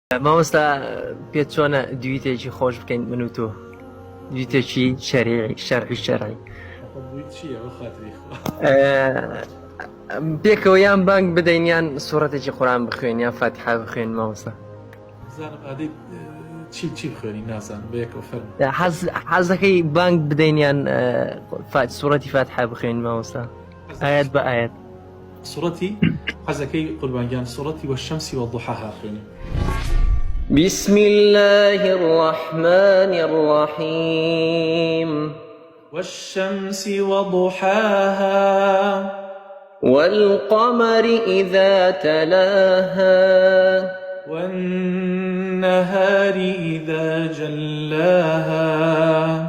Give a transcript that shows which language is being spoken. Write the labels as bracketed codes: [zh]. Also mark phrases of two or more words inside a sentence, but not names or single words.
[ckb] مامۆستا پێت چۆنە دویتێکی خۆش بکەین من و تۆ دویتێکی شەرعی شەرعی پێکەوە یان بانگ بدەین یان سوورەتێکی قورئان بخوێن یان فاتحە بخوێن مامۆستا چی بخوێنی نازانم بەیەکەوە فەرموو. حەز دەکەی بانگ بدەین یان سوورەتی فاتحە بخوێن مامۆستا ئاەت بە ئاەت سوورەتی حەزەکەی قوربانگیان سوورەتی وەشەمسی وەضحاها خوێنی. [ar] بسم الله الرحمن الرحيم والشمس وضحاها والقمر إذا تلاها والنهار إذا جلاها